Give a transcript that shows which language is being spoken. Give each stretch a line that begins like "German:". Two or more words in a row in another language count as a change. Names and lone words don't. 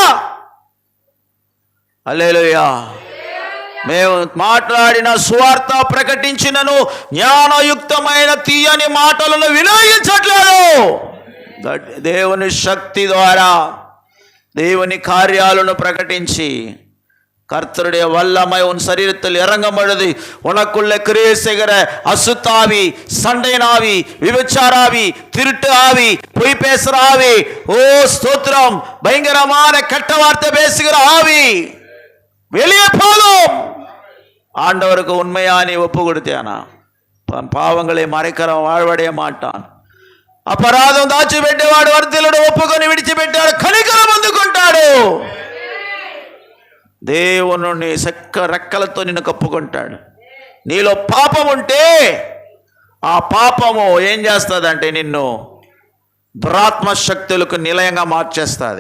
Telugu: హల్లెలూయా. మేము మాట్లాడిన సువార్త ప్రకటించినను జ్ఞానయుక్తమైన తీయని మాటలను వినియోగించట్లేదు. దేవుని శక్తి ద్వారా దేవుని కార్యాలను
Tamil: பிரகட்டிச்சு கர்த்தருடைய வல்லமை உன் சரீரத்தில் இறங்கும்பொழுது உனக்குள்ள கிரியை செய்கிற அசுத்தாவி, சண்டைனாவி, விபச்சாராவி, திருட்டு ஆவி, பொய் பேசுகிற ஆவி, ஓ ஸ்தோத்திரம், பயங்கரமான கெட்ட வார்த்தை பேசுகிற ஆவி வெளியே போதும். ஆண்டவருக்கு உண்மையா நீ ஒப்பு கொடுத்தியானா பாவங்களை மறைக்கிறவன் வாழ்வடைய మాటాన్.
Telugu: అపరాధం దాచిపెట్టేవాడు వర్ధిల్లుడు, ఒప్పుకొని విడిచిపెట్టాడు కనికరం అందుకుంటాడు. దేవుని రెక్కలతో నిన్ను కప్పుకుంటాడు. నీలో పాపం ఉంటే ఆ పాపము ఏం చేస్తుందంటే నిన్ను దురాత్మ శక్తులకు నిలయంగా మార్చేస్తుంది.